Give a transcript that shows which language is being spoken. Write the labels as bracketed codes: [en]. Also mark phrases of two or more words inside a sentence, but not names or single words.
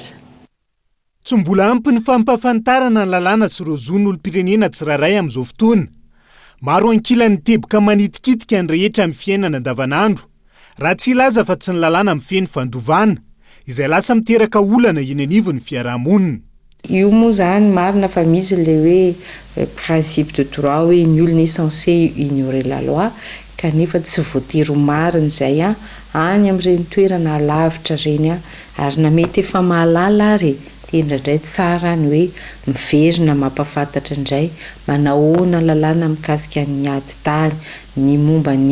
[mg] Tsy mbola ampy ny fampafantarana ny lalàna sy ireo zony olom-pirenena tsirairay amin'izao fotoana. Maro ankilan'ny teboka manitikitika ny rehetra amin'ny fiainana andavanandro. Raha tsy ilaza fa tsy ny lalàna mifeny fandovana izay lasa miteraka olana eny anivon'ny fiarahamonina. Io moa zany marina fa misy le hoe [fr] principe de droit [mg] hoe [fr] nul n'est censé ignorer la loi [mg] kanefa tsy voatery marina izay any amin'ireny toerana lavitra reny ary na mety efa mahalala ary indraindray tsara ny hoe miverina mampafantatra indray manahoana lalàna mikasika ny ady tany ny momba ny